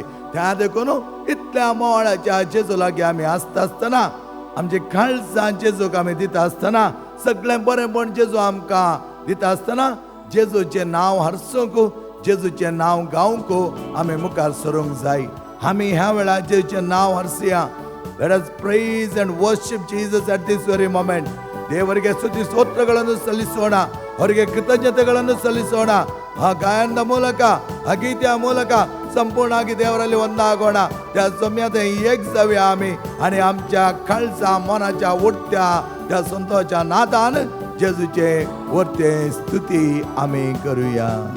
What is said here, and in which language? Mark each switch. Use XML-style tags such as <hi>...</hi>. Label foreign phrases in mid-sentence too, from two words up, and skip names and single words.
<kok>त्या देखून इतल्या मोळाच्या जेजू लागीं आमी आसता आसतना आमचे काळजां जेजूक आमी दिता आसतना सगळें बरेंपण जेजू आमकां दिता आसतना जेजूचें नांव हारसूंक जेजूचें नांव गावंक आमी मुखार सरूंक जाय. आमी ह्या वेळार जेजूचें नांव हारसुया.</kok> <en>Let us praise and worship Jesus at this very moment.</en> <kn>ದೇವರಿಗೆ ಸ್ತುತಿ ಸ್ತೋತ್ರಗಳನ್ನು ಸಲ್ಲಿಸೋಣ ಅವರಿಗೆ ಕೃತಜ್ಞತೆಗಳನ್ನು ಸಲ್ಲಿಸೋಣ. ಆ ಗಾಯನದ ಮೂಲಕ ಆ ಗೀತೆಯ ಮೂಲಕ संपूर्णವಾಗಿ देवराली ಒಂದಾಗೋಣ.</kn> <kok>त्या सम्यात एक जाऊया आम्ही आणि आमच्या काळजा मनाच्या उठत्या त्या संतोषाच्या नादान जेजूचे वरते स्तुती आम्ही करूया.</kok>